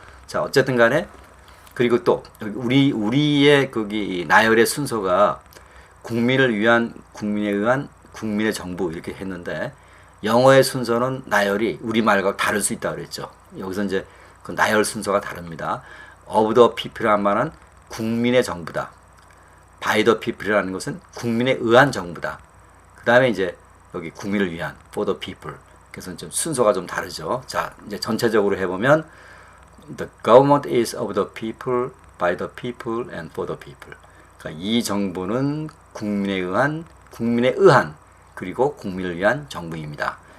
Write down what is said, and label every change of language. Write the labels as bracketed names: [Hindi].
[Korean] 자, 어쨌든 간에 그리고 또 우리의 거기 나열의 순서가 국민을 위한, 국민에 의한, 국민의 정부 이렇게 했는데 영어의 순서는 나열이 우리말과 다를 수 있다고 그랬죠. 여기서 이제 그 나열 순서가 다릅니다. [English] of the people [Korean] 이라는 말은 국민의 정부다. [English] by the people [Korean] 이라는 것은 국민에 의한 정부다. 그 다음에 이제 여기 국민을 위한 [English] for the people. [Korean] 그래서 좀 순서가 좀 다르죠. 자, 이제 전체적으로 해보면 [English] the government is of the people, by the people, and for the people. [Korean] 그러니까 이 정부는 국민에 의한 그리고 국민을 위한 정부입니다.